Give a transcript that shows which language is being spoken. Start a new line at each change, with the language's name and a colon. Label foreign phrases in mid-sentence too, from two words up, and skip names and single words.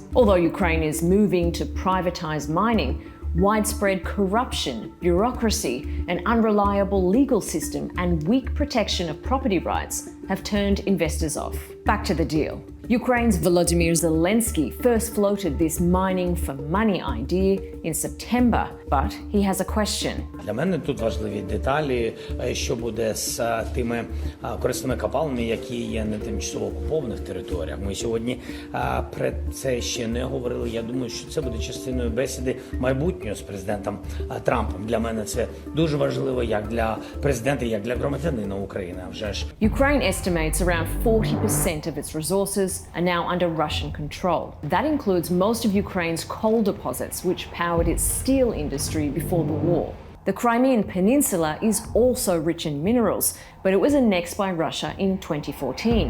English: Although Ukraine is moving to privatize mining, widespread corruption, bureaucracy, an unreliable legal system, and weak protection of property rights have turned investors off. Back to the deal. Ukraine's Volodymyr Zelensky first floated this mining for money idea in September, but he has a question.
Ukrainian: Для мене тут важливі деталі, що буде з тими корисними копалинами, які є на тимчасово окупованих територіях. Ми сьогодні про це ще не говорили. Я думаю, що це буде частиною бесіди майбутнього з президентом Трампом. Для мене це дуже важливо як для президента, як для громадянина України, а вже ж.
English: Ukraine estimates around 40% of its resources are now under Russian control. That includes most of Ukraine's coal deposits, which powered its steel industry before the war. The Crimean Peninsula is also rich in minerals, but it was annexed by Russia in 2014.